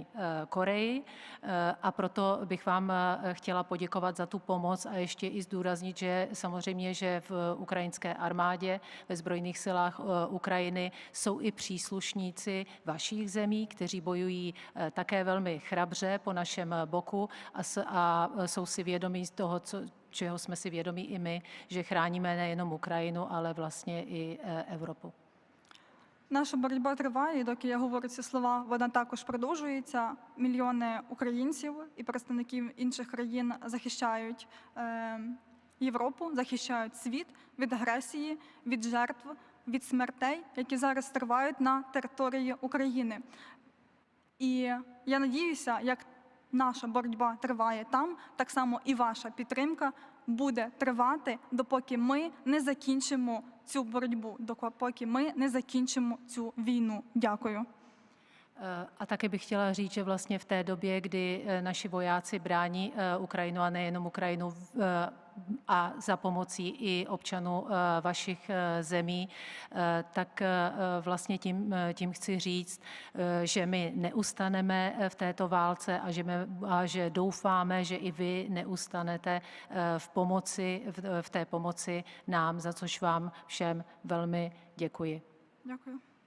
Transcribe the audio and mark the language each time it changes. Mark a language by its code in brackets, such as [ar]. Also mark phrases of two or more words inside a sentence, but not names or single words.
[cs] Koreji a proto bych vám chtěla poděkovat za tu pomoc a ještě i zdůraznit, že samozřejmě, že v ukrajinské armádě, ve zbrojných silách Ukrajiny jsou i příslušníci vašich zemí, kteří bojují také velmi chrabře po našem boku a jsou si vědomí z toho, čeho jsme si vědomí i my, že chráníme nejenom Ukrajinu, ale vlastně i Evropu. [uk] Наша боротьба триває, і доки я говорю ці слова, вона також продовжується. Мільйони українців і представників інших країн захищають Європу, захищають світ від агресії, від жертв, від смертей, які зараз тривають на території України. І я надіюся, як наша боротьба триває там, так само і ваша підтримка буде тривати, допоки ми не закінчимо цю боротьбу, допоки ми не закінчимо цю війну. Дякую. [cs] A také bych chtěla říct, že vlastně v té době, kdy naši vojáci brání Ukrajinu a nejenom Ukrajinu a za pomocí i občanů vašich zemí, tak vlastně tím chci říct, že my neustaneme v této válce a že doufáme, že i vy neustanete v té pomoci nám, za což vám všem velmi děkuji. [uk] Дякую.